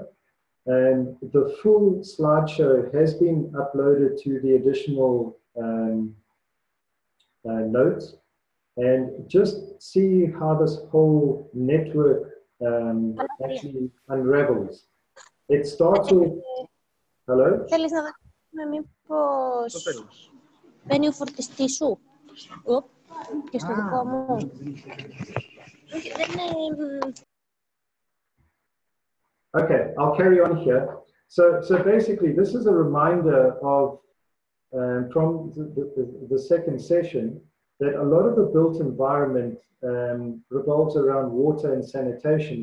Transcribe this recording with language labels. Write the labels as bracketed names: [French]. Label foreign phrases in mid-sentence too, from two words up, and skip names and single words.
[English] And the full slideshow has been uploaded to the additional notes. And just see how this whole network actually unravels. It starts with... Hello? [Greek] Θέλεις να δούμε μήπως μπαίνει ο φορτιστής σου. Και στο δικό μου. [English] Okay, I'll carry on here. So basically, this is a reminder of, from the second session, that a lot of the built environment revolves around water and sanitation.